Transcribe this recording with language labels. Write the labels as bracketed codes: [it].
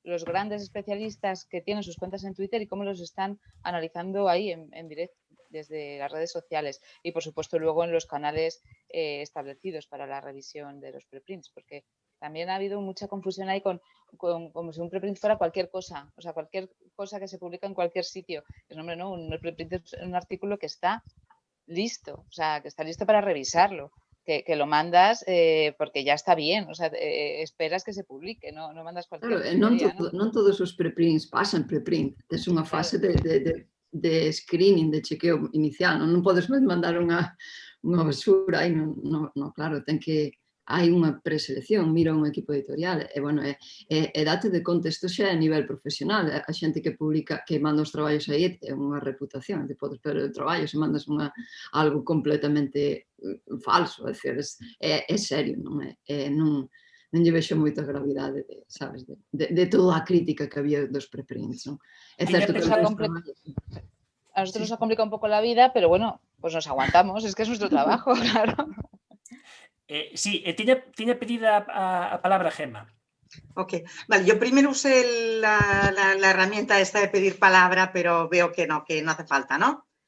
[es] grandes especialistas que tienen sus cuentas en Twitter y cómo los están analizando ahí en directo desde las redes sociales y por supuesto luego en los canales establecidos para la revisión de los preprints, porque también ha habido mucha confusión ahí como si un preprint fuera cualquier cosa, o sea, cualquier cosa que se publica en cualquier sitio. Es hombre, no, un preprint es un artículo que está listo, o sea, que está listo para revisarlo. Que lo mandas porque ya está bien, o sea, esperas que se publique, no mandas cualquier tontería, ¿no? [gl] Non todos os preprints pasan preprint, tes unha fase de screening, de chequeo inicial, non podes mandar unha basura, claro, hai unha preselección, mira un equipo editorial, e bueno, date de conta, isto xa é a nivel profesional, a xente que publica, que manda os traballos aí é unha reputación, te podes perder o traballo se mandas algo completamente falso, é serio, non lle vexo moita gravidade, sabes, de toda a crítica que había dos preprints, non? É certo que [es] a nosotros nos ha complicado un poco la vida, pero bueno, pues nos aguantamos, es que es nuestro trabajo, claro. [gl] Sí, tiña pedida a palabra Gemma. [es] Ok, vale, yo primero usé la herramienta esta de pedir palabra, pero veo que no hace falta, ¿no?